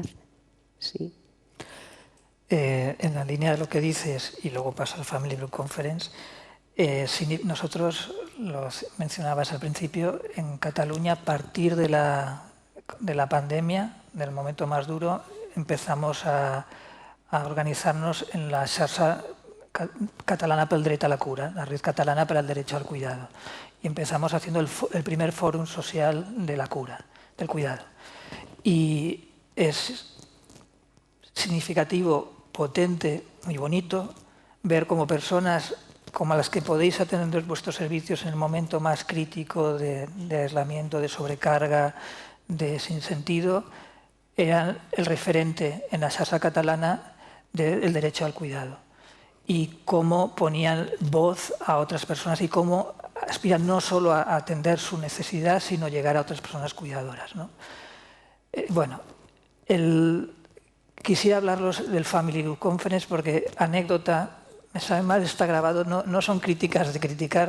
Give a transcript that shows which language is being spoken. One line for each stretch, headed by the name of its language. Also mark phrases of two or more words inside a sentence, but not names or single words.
Spanish: Sí. En la línea de lo que dices, y luego paso al Family Group Conference, nosotros, lo mencionabas al principio, en Cataluña, a partir de la pandemia, del momento más duro, empezamos a
Catalan: organitzar-nos en la xarxa catalana pel dret a la cura,
Spanish: la red catalana para el derecho al cuidado. Y empezamos haciendo el primer fórum social
Catalan: de la cura,
Spanish: del cuidado. Y es significativo, potente, muy bonito, ver como personas como a las que podéis atender vuestros servicios en el momento más crítico de aislamiento, de sobrecarga, de sinsentido, eran el referente en la
Catalan: xarxa catalana
Spanish: del derecho al cuidado. Y cómo ponían voz a otras personas y cómo aspiran no solo a atender su necesidad, sino llegar a otras personas cuidadoras, ¿no? Quisiera hablaros del Family Group Conference porque, anécdota, me sabe mal, está grabado, no son críticas de criticar.